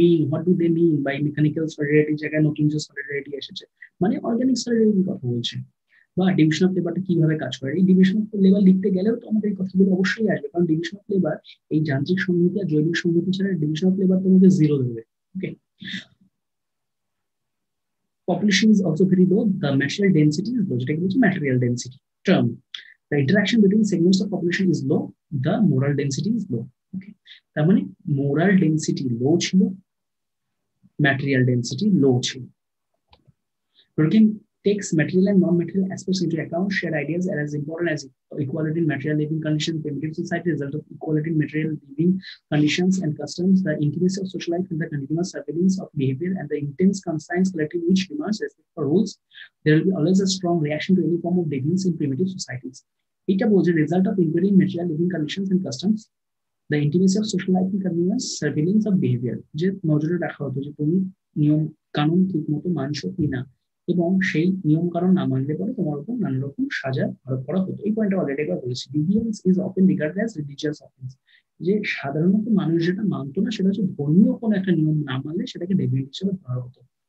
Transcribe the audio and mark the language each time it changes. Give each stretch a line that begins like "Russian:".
English: what do they mean by
Bangla: mechanical সলিডারিটির জায়গায় নতুন যে সলিডারিটি এসেছে, মানে অর্গানিক সলিডারিটির কথা বলছে। বা ডিভিশন অফ লেবারটা কিভাবে কাজ করে, এই ডিভিশন অফ লেবার লিখতে গেলেও তো আমাদের এই কথাগুলো অবশ্যই আসবে, কারণ ডিভিশন অফ লেবার এই যান্ত্রিক সংহতি আর জৈবিক সংহতি ছাড়া ডিভিশন অফ লেবার তোমাকে জিরো দেবে।
English: okay, population is also very low, the material density is low,
Bangla: যেটাকে বলছি
English: material density term. The interaction between segments of population is low, the moral density is low.
Bangla: Okay, তার মানে moral density low ছিল, material density low ছিল।
English: Durkheim takes material and non-material aspects into account. Shared ideas are as important as equality in material living conditions. Primitive society result of equality in material living conditions and customs, the intimacy of social life and the continuous surveillance of behavior, and the intense conscience collective which demands respect for rules. There will be always a strong reaction to any form of deviance in primitive societies. It was a result of equality in material living conditions and customs, the intimacy of social life and convenience, surveillance of behavior.
Bangla: যে নজরে রাখা হতো যে তুমি নিয়ম কানুন ঠিক মতো মানছো কিনা, এবং সেই নিয়ম কানুন না মানলে পরে তোমার উপর নানা রকম সাজা আরোপ করা হতো। এই পয়েন্টটা অলরেডি একবার বলেছি।
English: deviance is often regarded as religious offence,
Bangla: যে সাধারণত মানুষ যেটা মানতো না সেটা হচ্ছে ধর্মীয় কোনো একটা নিয়ম না মানলে সেটাকে ডেভিয়েন্ট হিসেবে ধরা হতো।